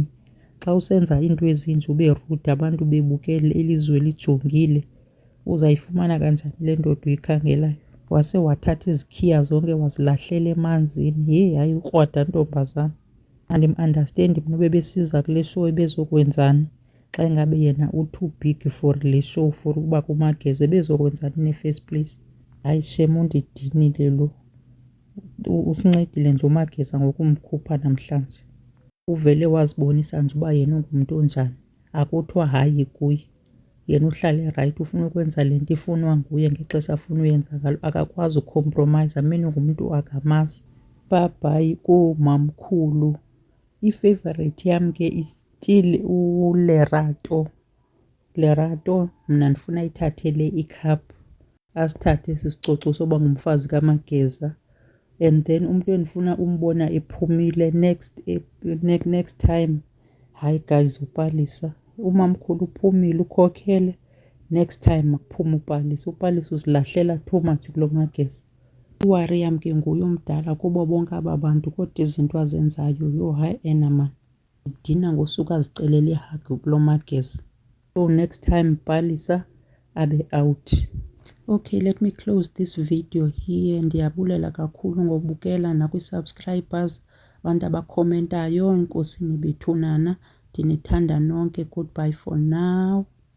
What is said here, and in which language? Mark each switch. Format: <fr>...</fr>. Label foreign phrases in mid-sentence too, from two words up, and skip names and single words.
<xh>Xa usenza iinto ezinje ube rude abantu bebukele ilizwe lijongile, uzayifumana kanjani le ndoda uyikhangelayo? Wase wathatha izikhiya zonke wazilahlela emanzini. Heyi, hayi ukrwada ntombazana. Andim-andastendi mna bebesiza kule show ebezokwenzani xa ingabe yena u-</xh> <en>too big for</en> <xh>le show for ukuba kumageza. Ebezokwenzani</xh> <en>in the first place?</en> <xh>Hayi shem, undidinile lo. Usincedile nje umageza ngokumkhupha namhlanje. Uvele wazibonisa nje uba yena ungumntu onjani. Akuthiwa hayi kuye. Yena uhlale rayithi, ufuna ukwenza le nto ifunwa nguye ngexesha afuna uyenza ngalo. Akakwazi ukhompromayiza, amene ngumntu akamazi. Bye-bye koomamkhulu. Ifeyivarayithi yam ke is-still uLerato. Lerato mna ndifuna ayithathele ikhaphu, asithathe esi sicoco soba ngumfazi kamageza. And then umntu endifuna umbona ephumile</xh> <en>next time,</en> <xh>hayi guys, uPalesa. Umamkhulu uphumile, ukhokhele.</xh> <en>Next time</en> <xh>makuphume uPalesa. UPalesa uzilahlela</xh> <en>too much</en> <xh>kulo mageza. Iwari yam ke nguye omdala kubo bonke aba bantu, kodwa izinto azenzayo yho, hayi ena mani. Ndidina ngosuku azicelela ihagi kulo mageza. So</xh> <en>next time</en> <xh>Palesa abe out.</xh> <en>Okay, let me close this video here.</en> <xh>Ndiyabulela kakhulu ngobukela nakwi-subscribers, abantu abakhomentayo. Enkosini bethunana, ndinithanda nonke.</xh> <en>Goodbye for now.</en>